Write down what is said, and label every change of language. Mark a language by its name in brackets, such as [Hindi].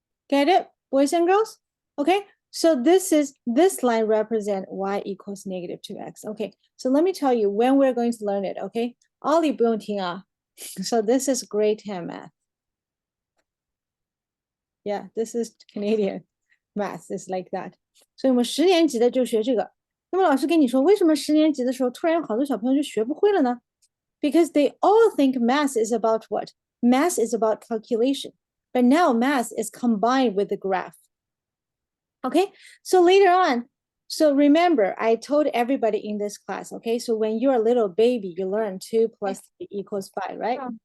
[English] Get it, boys and girls? Okay, so this line represent y equals -2x. Okay, so let me tell you when we're going to learn it, okay? [Chinese] 奥利不用听啊. [English] So this is grade 10 math. Yeah, this is Canadian math, is like that. [Chinese] 所以我们10年级的就学这个。那么老师跟你说，为什么10年级的时候突然有好多小朋友就学不会了呢？ [English] Because they all think math is about what? Math is about calculation. But now math is combined with the graph. Okay, so later on, so remember, I told everybody in this class, okay, so when you're a little baby, you learn 2 plus 3 equals 5, right?